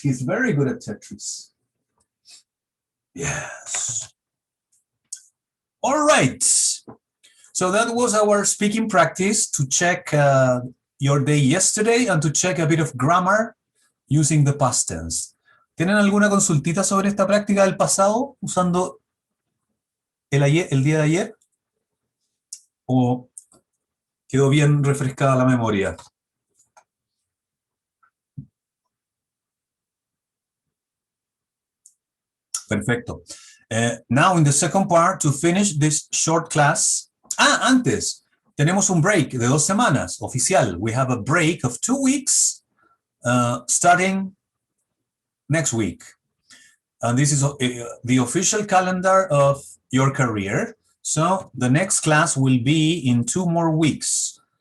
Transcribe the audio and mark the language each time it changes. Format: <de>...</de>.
<en>He's very good at Tetris. Yes. All right. So that was our speaking practice to check your day yesterday and to check a bit of grammar using the past tense.</en> <es>¿Tienen alguna consultita sobre esta práctica del pasado usando el día de ayer? ¿O quedó bien refrescada la memoria? Perfecto.</es> <en>Now in the second part, to finish this short class.</en> <es>Antes, tenemos un break de 2 semanas, oficial.</es> <en>We have a break of 2 weeks starting next week. And this is the official calendar of your career. So the next class will be in 2 more weeks.</en>